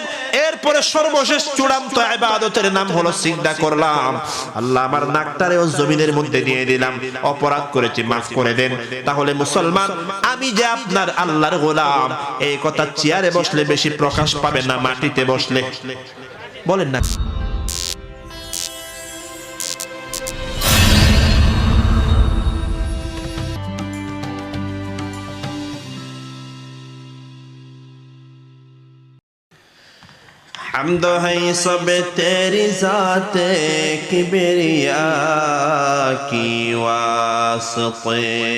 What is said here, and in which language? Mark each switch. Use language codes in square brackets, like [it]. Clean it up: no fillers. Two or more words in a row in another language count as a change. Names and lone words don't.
[bn] এরপরে সর্বশেষ চূড়ান্ত ইবাদতের নাম হলো সিজদা করলাম, আল্লাহ আমার নাকটারেও জমিনের মধ্যে দিয়ে দিলাম, অপরাধ করেছি মাফ করে দেন। তাহলে মুসলমান, আমি যে আপনার আল্লাহর গোলাম, এই কথা চেয়ারে বসলে বেশি প্রকাশ পাবে না মাটিতে বসলে? বলেন না? [ur] حمد ہے سب تیری ذات کبریا کی واسطے،